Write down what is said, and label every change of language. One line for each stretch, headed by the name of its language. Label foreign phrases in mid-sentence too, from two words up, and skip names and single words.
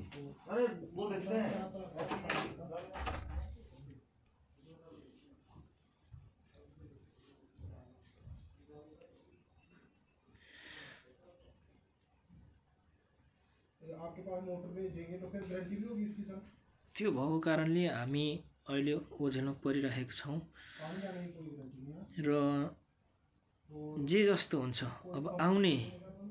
Hindi: अरे वो देखते हैं। आपके पास मोटर भेजेंगे तो फिर गारंटी भी होगी उसकी सर?
Nepali: त्यो भएको कारणले हामी अहिले ओझेलमा परिरहेका छौँ
Hindi: आने जाने की कोई गारंटी नहीं है।
Nepali: र जे जस्तो हुन्छ अब आउने